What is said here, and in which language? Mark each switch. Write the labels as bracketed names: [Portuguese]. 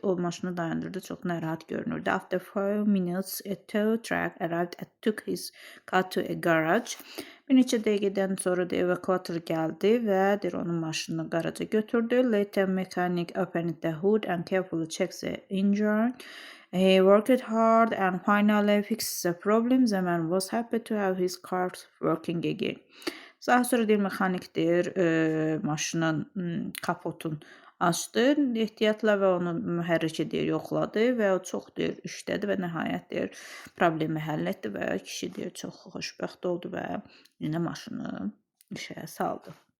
[Azerbaijani] O maşını dayandırdı, çox narahat görünürdü. [English] After 5 minutes, a tow truck arrived and took his car to a garage. [Azerbaijani] Bir neçə dəqiqədən sonra da evakuator gəldi və deyir, onun maşınını qaraja götürdü. [English] Later, mechanic opened the hood and carefully checked the engine. He worked hard and finally fixed the problem. The man was happy to have his car working again. [Azerbaijani] Daha sonra deyir, mexanik deyir, maşının kapotun açdı ehtiyatla və onu mühərriki deyir, yoxladı və o çox deyir, işlədi və nəhayət deyir, problemi həll etdi və kişi deyir, çox xoşbəxt oldu və yenə maşını işə saldı.